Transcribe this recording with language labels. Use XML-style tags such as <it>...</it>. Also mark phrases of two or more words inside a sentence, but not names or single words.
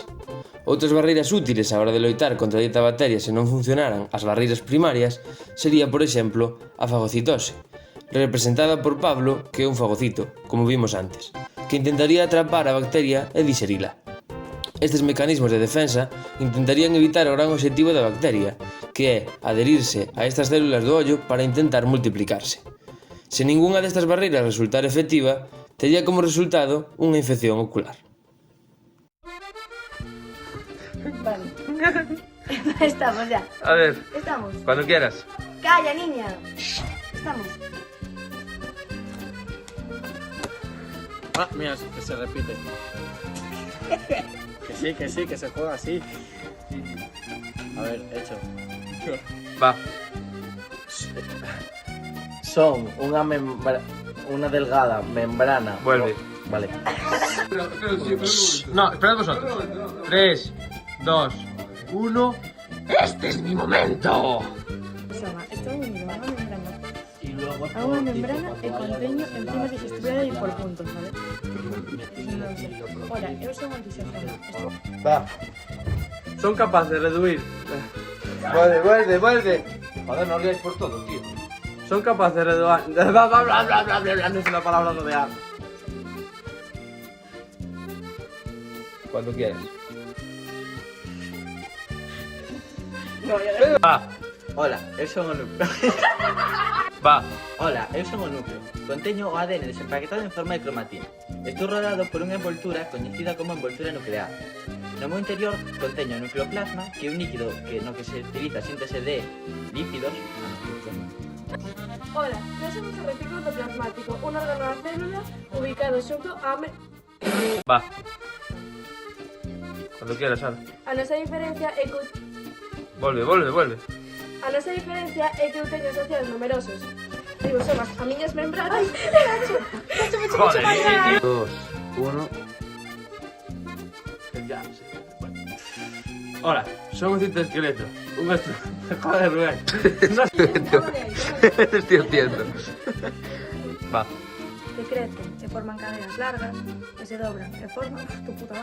<gl>Outras barreiras útiles á hora de loitar contra a dita bacteria se non funcionaran as barreiras primarias sería, por exemplo, a fagocitose, representada por Pablo, que é un fagocito, como vimos antes, que intentaría atrapar a bacteria e diserila. Estes mecanismos de defensa intentarían evitar o gran obxectivo da bacteria, que é adherirse a estas células do ollo para intentar multiplicarse. Se ningunha destas barreiras resultar efectiva, tería como resultado unha infección ocular.</gl> <es>Vale. Estamos ya. A ver, Estamos. cuando quieras. Calla, niña. Estamos. Ah, mira, que se repite. Que sí, que se juega así. A ver, hecho. Va. Son una delgada membrana. Vuelve. Vale. No, esperad vosotros. 3, 2, 1... ¡Este es mi momento!</es> <gl>Soma, estou unido a unha membrana.</gl> <es>Y luego</es> <gl>A unha membrana e conteño enzimas digestivas por puntos, vale? Non sei. Ora, eu son antisocial. Va. Son capaz de reduir...</gl> <es>Vuelve. Joder, no olvides por todo, tío.</es> <gl>Son capaz de reduir...</gl> <es>No es una palabra rodear. Cuando quieras. Va.</es> <gl>Ola, eu son o núcleo. Va. Ola, eu son o núcleo. Conteño o ADN desempaquetado en forma de cromatina. Estou rodeado por unha envoltura coñecida como envoltura nuclear. No meu interior conteño o nucleoplasma, que é un líquido no que se utiliza a síntese de lípidos. Ola, nós somos o retículo endoplasmático, un órgano da célula ubicado xunto a...</gl> <es>Va. Cuando quieras, Ana.</es> <gl>A nosa diferencia é que...</gl> <es>Vuelve.</es> <gl>A nosa diferencia é que eu teño asociados numerosos ribosomas a miñas membranas.</gl> <es>Joder, 2, 1... Ya, sí. Hola, son un citoesqueleto. Un maestro. Joder, Rubén. No te estoy haciendo. Va.</es> <gl>Que crecen e forman cadenas largas, que se dobran e forman</gl> <es>tu puta...</es>